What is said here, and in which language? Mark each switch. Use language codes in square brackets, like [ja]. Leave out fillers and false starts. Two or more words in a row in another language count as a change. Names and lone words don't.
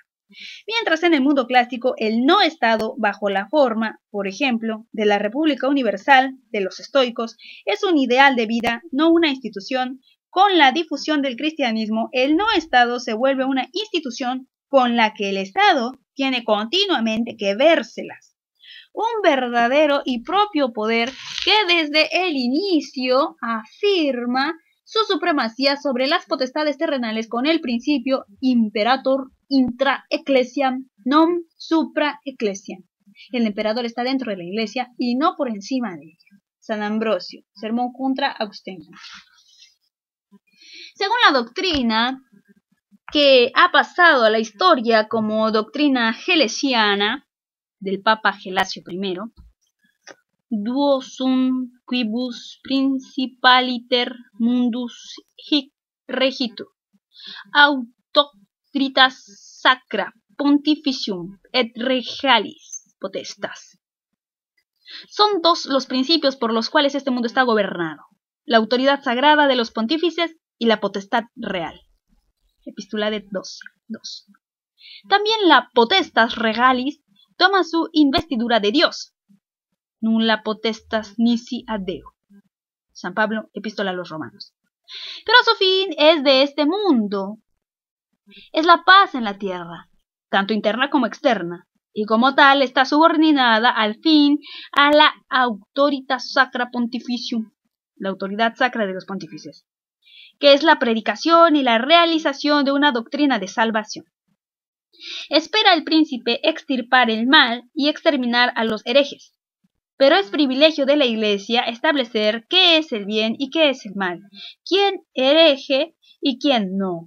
[es] Mientras en el mundo clásico el no Estado, bajo la forma, por ejemplo, de la República Universal de los estoicos, es un ideal de vida, no una institución, con la difusión del cristianismo, el no Estado se vuelve una institución con la que el Estado tiene continuamente que vérselas. Un verdadero y propio poder que desde el inicio afirma su supremacía sobre las potestades terrenales con el principio [la] imperator intra ecclesiam non supra ecclesiam. [es] El emperador está dentro de la iglesia y no por encima de ella. San Ambrosio, Sermón contra Augustenio. Según la doctrina que ha pasado a la historia como doctrina gelesiana, del Papa Gelasio I, [la] duo sum quibus principaliter mundus hic regitur, auctoritas sacra pontificium et regalis potestas. [es] Son dos los principios por los cuales este mundo está gobernado: la autoridad sagrada de los pontífices y la potestad real. Epistulade 12.2. También la [la] potestas regalis [es] toma su investidura de Dios. [la] Nulla potestas nisi ad Deo. [es] San Pablo, Epístola a los Romanos. Pero su fin es de este mundo. Es la paz en la tierra, tanto interna como externa, y como tal está subordinada al fin a la [la] auctoritas sacra pontificium, [es] la autoridad sacra de los pontífices, que es la predicación y la realización de una doctrina de salvación. Espera el príncipe extirpar el mal y exterminar a los herejes, pero es privilegio de la Iglesia establecer qué es el bien y qué es el mal, quién hereje y quién no.